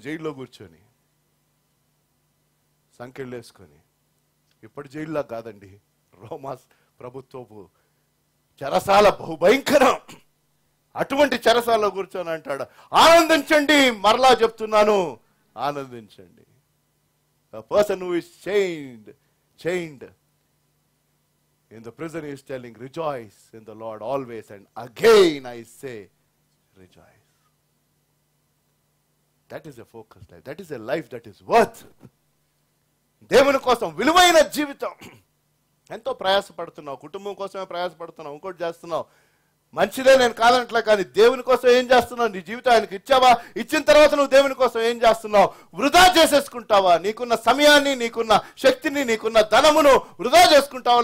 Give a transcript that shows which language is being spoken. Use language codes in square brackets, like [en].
[te] జైల్లో కూర్చొని, సంఖ్యలు వేసుకొని. ఇప్పటి జైల్లో కాదండి, రోమాస్ ప్రభుత్వపు చెరసాల, బహుభయంకరం. అటువంటి చెరసాలలో కూర్చొని అంటాడు, ఆనందించండి, మరలా చెప్తున్నాను, ఆనందించండి. [en] A person who is chained in the prison is telling, rejoice in the Lord always, and again I say, rejoice. That is a focused life. That is a life that is worth. [te] దేవుని కోసం విలువైన జీవితం. ఎంతో ప్రయాసపడుతున్నావు, కుటుంబం కోసమే ప్రయాసపడుతున్నావు, ఇంకోటి చేస్తున్నావు, మంచిదే, నేను కాదనట్లే. కానీ దేవుని కోసం ఏం చేస్తున్నావు? నీ జీవితం ఆయనకి ఇచ్చావా? ఇచ్చిన తర్వాత నువ్వు దేవుని కోసం ఏం చేస్తున్నావు? వృధా చేసేసుకుంటావా? నీకున్న సమయాన్ని, నీకున్న శక్తిని, నీకున్న ధనమును వృధా చేసుకుంటావా?